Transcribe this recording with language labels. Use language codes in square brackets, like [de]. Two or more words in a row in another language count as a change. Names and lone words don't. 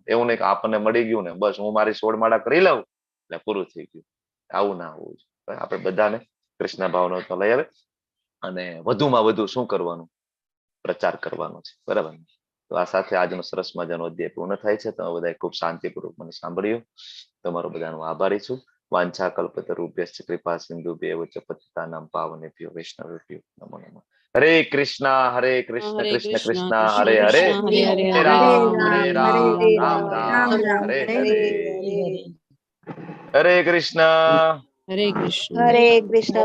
[gu] એવું નહીં કે આપણને મળી ગયું ને બસ હું મારી 16 માળા કરી લઉં એટલે પૂરું થઈ ગયું. આવું ના હોવું જોઈએ. આપણે બધાને કૃષ્ણ ભાવના લઈ આવે અને વધુમાં વધુ શું કરવાનું? પ્રચાર કરવાનો છે, બરાબર. તો આ સાથે આજનો સરસ મજાનો અધ્યાય પૂર્ણ થાય છે. તમે બધા ખૂબ શાંતિપૂર્વક મને સાંભળ્યું. તમારો બધાનો આભારી છું. [sa] વાંછા કલ્પતરુભ્યશ્ચ કૃપા સિંધુભ્યૈવ ચ પતિતાનાં પાવનેભ્યો વૈષ્ણવેભ્યો નમો નમઃ. હરે કૃષ્ણ કૃષ્ણ કૃષ્ણ હરે હરે, હરે રામ રામ રામ હરે હરે. હરે કૃષ્ણ. હરે કૃષ્ણ. હરે કૃષ્ણ.